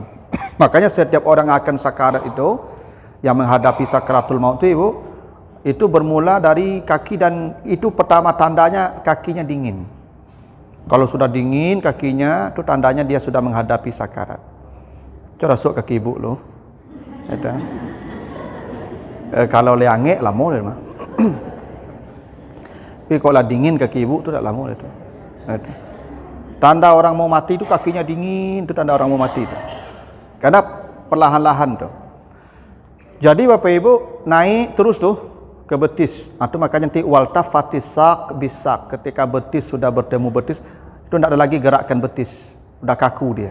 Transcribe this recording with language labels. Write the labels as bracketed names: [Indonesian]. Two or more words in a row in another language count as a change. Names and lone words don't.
[Indonesian] Makanya setiap orang akan sakarat itu, yang menghadapi sakaratul maut itu Ibu, itu bermula dari kaki, dan itu pertama tandanya kakinya dingin. Kalau sudah dingin kakinya, itu tandanya dia sudah menghadapi sakarat. [Minangkabau] Coba rasuk kaki Ibu lo. Kalau leangek lama dah mah. Tapi kalau dingin kaki Ibu tu tak lama dah tu. [Indonesian] Tanda orang mau mati itu kakinya dingin, itu tanda orang mau mati itu. Karena perlahan-lahan tu. Jadi Bapak Ibu naik terus tuh ke betis. Itu makanya nanti [Arabic] والتفت الساق بالساق, [Indonesian] ketika betis sudah bertemu betis, itu tidak ada lagi gerakan betis, sudah kaku dia.